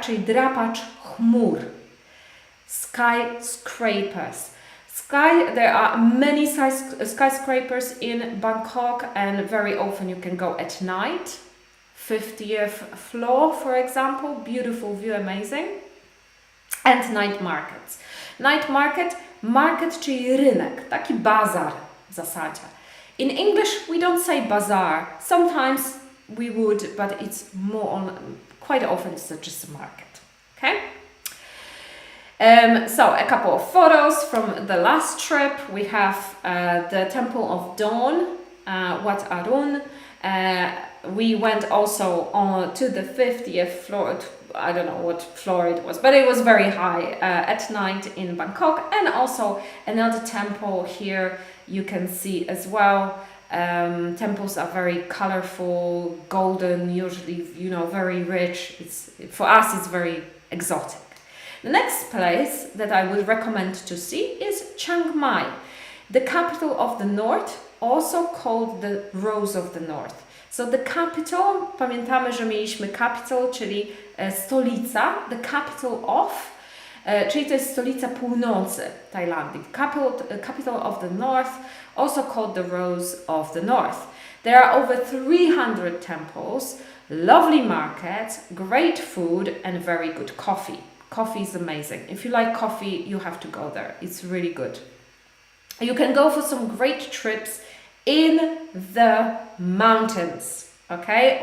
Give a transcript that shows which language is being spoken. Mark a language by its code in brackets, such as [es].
[pl] Czyli drapacz chmur. [en] Skyscrapers. There are many skyscrapers in Bangkok and very often you can go at night. 50th floor, for example, beautiful view, amazing. And night markets. Night market, [pl] czyli rynek, taki bazar w zasadzie. [en] In English we don't say bazaar. Sometimes we would, but it's quite often it's just a market. Okay? So a couple of photos from the last trip. We have the Temple of Dawn, Wat Arun. We went also to the 50th floor. I don't know what floor it was, but it was very high at night in Bangkok. And also another temple here you can see as well. Temples are very colorful, golden, usually, you know, very rich. For us, it's very exotic. The next place that I would recommend to see is Chiang Mai, the capital of the north, also called the Rose of the North. So the capital, [pl] pamiętamy, że mieliśmy capital, czyli stolica, [en] the capital of, [pl] czyli to jest stolica północy Tajlandii. [en] Capital of the North, also called the Rose of the North. There are over 300 temples, lovely markets, great food and very good coffee. Coffee is amazing. If you like coffee, you have to go there. It's really good. You can go for some great trips in the mountains, okay?